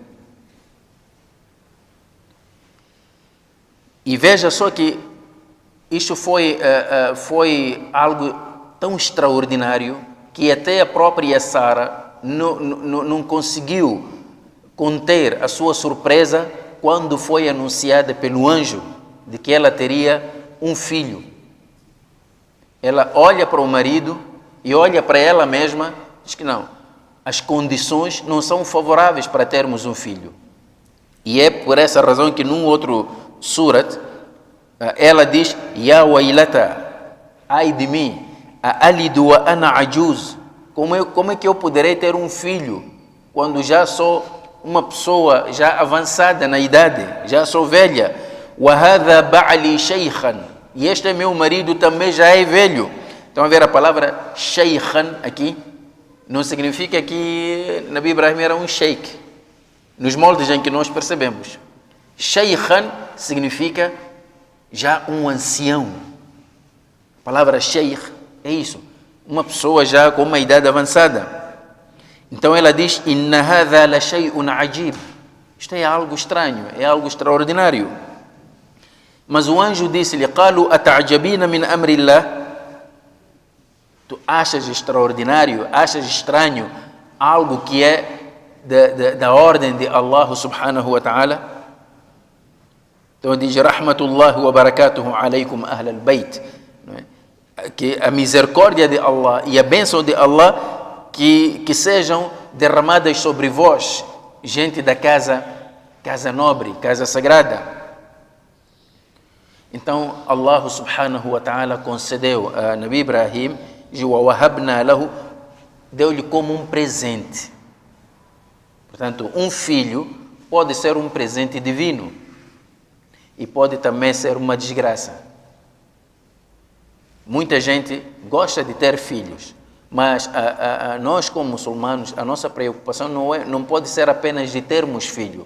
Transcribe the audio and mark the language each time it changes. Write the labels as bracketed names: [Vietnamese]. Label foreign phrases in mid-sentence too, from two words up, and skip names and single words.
[Portuguese] E veja só que isto foi algo tão extraordinário que até a própria Sara não conseguiu conter a sua surpresa quando foi anunciada pelo anjo de que ela teria um filho. Ela olha para o marido e olha para ela mesma e diz que não, as condições não são favoráveis para termos um filho. E é por essa razão que num outro surat ela diz: [Arabic] يا ويلتى, [Portuguese] ai de mim, [Arabic] أألد وأنا عجوز. [Portuguese] Como é que eu poderei ter um filho quando já sou uma pessoa já avançada na idade, já sou velha? [Arabic] وهذا بعلي شيخا, [Portuguese] e este meu marido também já é velho. Então a ver a palavra shaykhan aqui não significa que Nabi Ibrahim era um sheik, nos moldes em que nós percebemos. Shaykhan significa já um ancião. A palavra sheikh é isso, uma pessoa já com uma idade avançada. Então ela diz: [Arabic] إن هذا لشيء عجيب. [Portuguese] Isto é algo estranho, é algo extraordinário. Mas o anjo disse-lhe: [Arabic] قالوا أتعجبين من أمر الله. [Portuguese] Tu achas extraordinário, achas estranho algo que é da ordem de Allah [Arabic] سبحانه وتعالى? [Portuguese] Então diz: [Arabic] رحمة الله وبركاته عليكم أهل البيت. [Portuguese] Que a misericórdia de Allah e a bênção de Allah que sejam derramadas sobre vós, gente da casa nobre, casa sagrada. Então Allah [Arabic] سبحانه وتعالى [Portuguese] concedeu a Nabi Ibrahim, deu-lhe como um presente. Portanto, um filho pode ser um presente divino e pode também ser uma desgraça. Muita gente gosta de ter filhos, mas nós como muçulmanos, a nossa preocupação não pode ser apenas de termos filho.